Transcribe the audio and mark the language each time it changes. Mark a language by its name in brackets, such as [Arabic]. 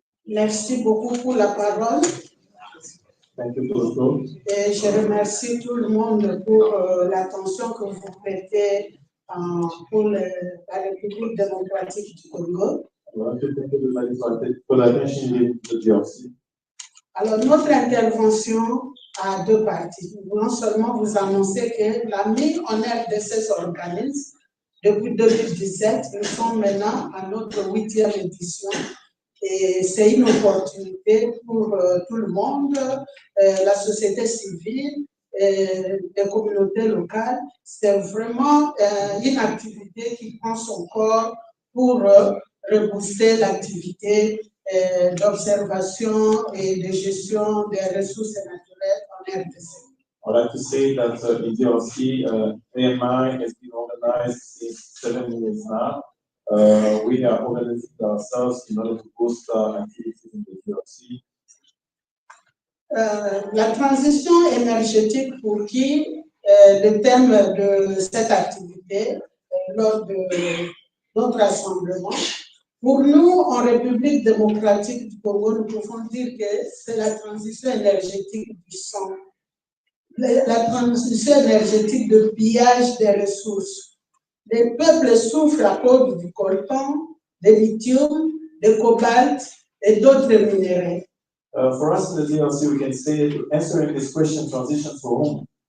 [French] Merci beaucoup pour la parole. [English] Thank you for the floor. [French] Et je remercie tout le monde pour l'attention que vous prêtez pour la République démocratique du Congo. [English] I want to thank everybody for the attention given to the DRC. [French] Alors, notre intervention a deux parties. Non seulement vous annoncer que la mise en RDC s'organise depuis 2017, nous sommes maintenant à notre 8e édition. Et c'est une opportunité pour tout le monde, la société civile, les communautés locales. C'est vraiment une activité qui prend son corps pour rebooster l'activité d'observation et de gestion des ressources naturelles en RDC. [English] I'd like to say that in DRC, AMI has been organized since 7 years now. We are organizing ourselves in order to boost our activities in the DRC. [French] La transition énergétique pour qui le thème de cette activité lors de notre rassemblement. Pour nous, en République démocratique du Congo, nous pouvons dire que c'est la transition énergétique du sang. La transition énergétique de pillage des ressources. Les peuples souffrent à cause du coltan, du lithium, du cobalt et d'autres minéraux. [English] For us in the DRC, we can say, answering this question, transition for whom?